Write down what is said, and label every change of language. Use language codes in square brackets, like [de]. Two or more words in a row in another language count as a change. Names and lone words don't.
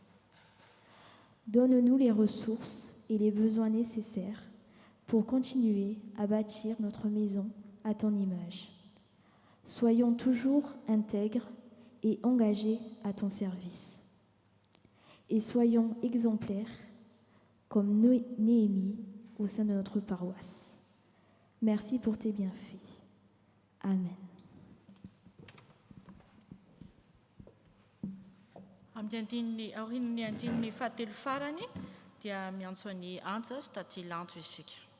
[fr] Donne-nous les ressources et les besoins nécessaires pour continuer à bâtir notre maison à ton image. Soyons toujours intègres et engagés à ton service. Et soyons exemplaires comme Néhémie au sein de notre paroisse. Merci pour tes bienfaits. Amen. [mg] Amin'ny andininy aorian'ny andininy fahatelo farany dia miantso any anja sy tatilanto isika.